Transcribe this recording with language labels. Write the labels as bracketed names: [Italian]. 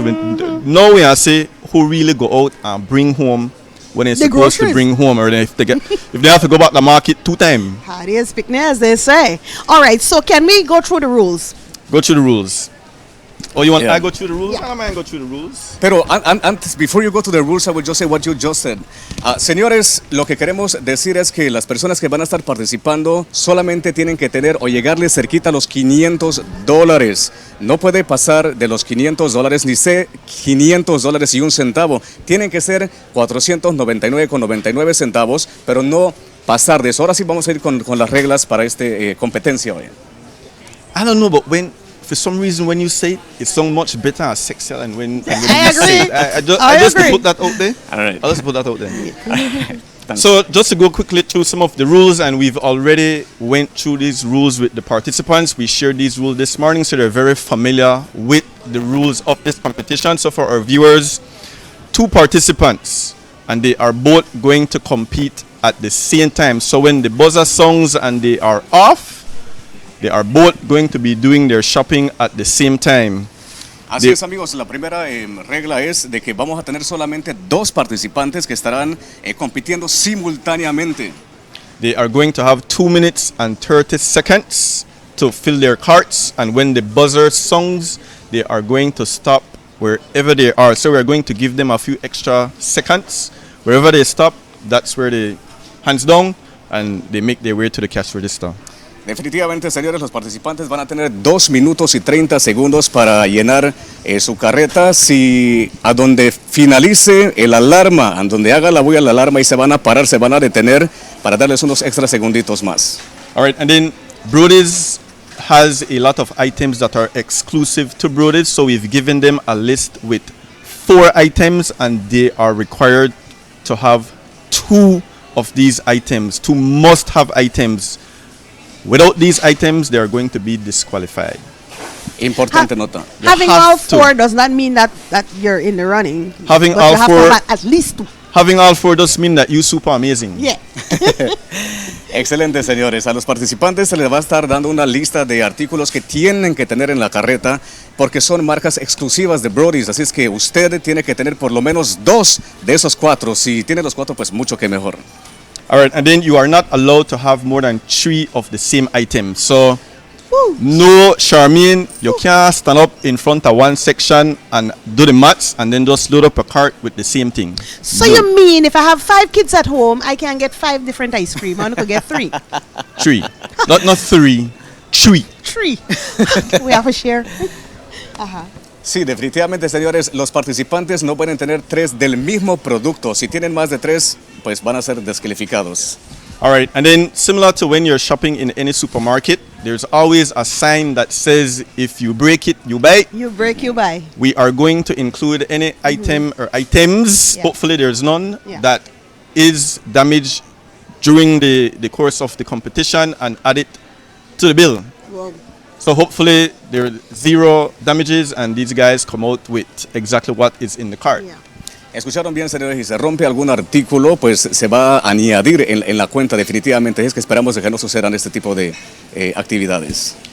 [English] Now we are say who really go out and bring home when they're supposed to bring home, or if they have to go back to the market 2 times. Hardy is picking, as they say. All right, so can we go through the rules? Go through the rules. Oh, you want I go through the rules? Yeah. I don't mind go through the rules. [Spanish] Pero antes, [English] before you go to the rules, I will just say what you just said. [Spanish] Señores, lo que queremos decir es que las personas que van a estar participando solamente tienen que tener o llegarle cerquita a los $500. No puede pasar de los $500, ni ser $500 y un centavo. Tienen que ser 499.99 centavos, pero no pasar de eso. Ahora sí vamos a ir con las reglas para esta competencia hoy. [English] I don't know, but for some reason, when you say it, it sounds much better and sexier than when I you say it. I just put that out there. All right. I'll just put that out there. So just to go quickly through some of the rules, and we've already went through these rules with the participants. We shared these rules this morning, so they're very familiar with the rules of this competition. So for our viewers, 2 participants, and they are both going to compete at the same time. So when the buzzer songs and they are off, they are both going to be doing their shopping at the same time. [Spanish] Así es, amigos, la primera regla es de que vamos a tener solamente 2 participantes que estarán compitiendo simultáneamente. [English] They are going to have 2 minutes and 30 seconds to fill their carts, and when the buzzer songs, they are going to stop wherever they are. So we're going to give them a few extra seconds. Wherever they stop, that's where they hands down and they make their way to the cash register. [Spanish] Definitivamente, señores, los participantes van a tener 2 minutos y 30 segundos para llenar su carreta. Si a donde finalice el alarma, a donde haga la bulla la alarma, y se van a parar, se van a detener para darles unos extra segunditos más. [English] All right, and then Brodies has a lot of items that are exclusive to Brodies, so we've given them a list with 4 items, and they are required to have 2 of these items, 2 must-have items. Without these items, they are going to be disqualified. [Spanish] Importante nota. [English] Having all 4 does not mean that you're in the running. Having but all you have 4, to have at least 2. Having all 4 does mean that you're super amazing. Yeah. [Spanish] Excelente, señores. A los participantes se les va a estar dando una lista de artículos que tienen que tener en la carreta porque son marcas exclusivas de Brodies. Así es que usted tiene que tener por lo menos 2 de esos 4. Si tiene los 4, pues mucho que mejor. [English] All right, and then you are not allowed to have more than 3 of the same item. So Woo. No, Charmaine, you can't stand up in front of one section and do the maths and then just load up a cart with the same thing. So No. you mean if I have 5 kids at home, I can get 5 different ice cream? I could get 3. 3. Not 3. 3. 3. We have a share. [Spanish] Sí, definitivamente, señores, los participantes no pueden tener 3 del mismo producto. Si tienen más de 3, pues van a ser descalificados. [English] All right, and then similar to when you're shopping in any supermarket, there's always a sign that says if you break it, you buy. You break, you buy. We are going to include any item or items, Yeah. hopefully there's none, Yeah. that is damaged during the course of the competition and add it to the bill. Well, So hopefully there are 0 damages and these guys come out with exactly what is in the cart. yeah. [Spanish] Escucharon bien, señores, y se rompe algún artículo, pues se va a añadir en la cuenta definitivamente. Es que esperamos de que no sucedan este tipo de actividades.